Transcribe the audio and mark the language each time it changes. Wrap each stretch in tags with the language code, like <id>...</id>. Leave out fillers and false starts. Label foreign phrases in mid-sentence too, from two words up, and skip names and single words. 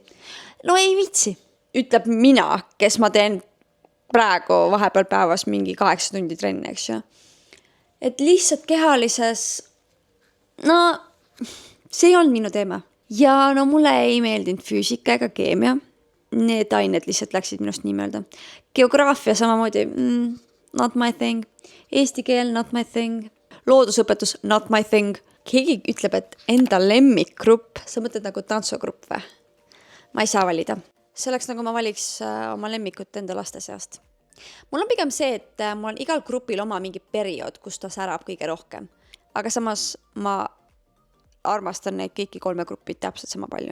<et>No ei viitsi, ütleb mina, kes ma teen praegu vahepeal päevas mingi 8 tundi trenni, eks ju. Et lihtsalt kehalises, see ei olnud minu teema. Ja mulle ei meeldinud füüsika ega keemia. Need ained lihtsalt läksid minust nii mõelda. Geograafia samamoodi,</et> <en>not my thing.</en> <et>Eesti keel,</et> <en>not my thing.</en> <et>Loodusõpetus,</et> <en>not my thing.</en> <et>Keegi ütleb, et enda lemmikgrupp, sa mõtled nagu tantsugrupp või? Ma ei saa valida. See oleks nagu ma valiks oma lemmikut enda laste seast. Mul on pigem see, et mul on igal grupil oma mingi periood, kus ta särab kõige rohkem. Aga samas ma armastan neid kõiki 3 gruppi täpselt sama palju.</et>